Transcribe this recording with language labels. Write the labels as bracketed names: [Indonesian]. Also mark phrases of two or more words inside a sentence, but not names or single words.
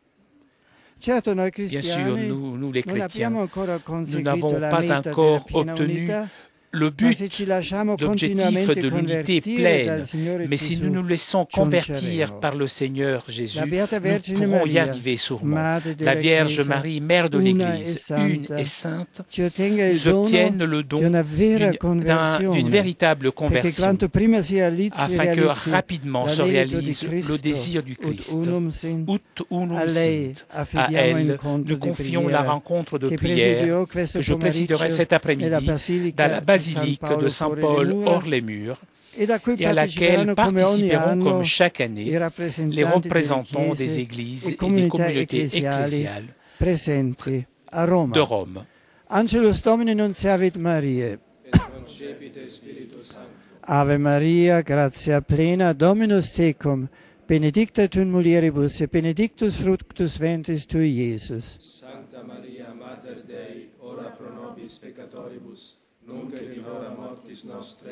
[French] Bien sûr, nous les chrétiens, nous n'avons pas encore obtenu le but d'objectif de l'unité pleine, mais si nous nous laissons convertir par le Seigneur Jésus, nous pourrons y arriver sûrement. La Vierge Marie, Mère de l'Église, une et sainte, nous obtiennent le don d'une véritable conversion, afin que rapidement se réalise le désir du Christ. [Latin] Ut unum sint. [French] À elle, nous confions la rencontre de prière que je présiderai cet après-midi dans la basilique de Saint-Paul hors les murs et à laquelle participeront comme chaque année les représentants des églises et des communautés ecclésiales de Rome. [Latin] Angelus Domini non servit Mariae. Ave Maria, gratia plena, Dominus tecum, benedicta tu in mulieribus, et benedictus fructus ventris tui, Iesus. Sancta Maria, Mater Dei, ora pro nobis peccatoribus, nunc et in hora mortis nostre.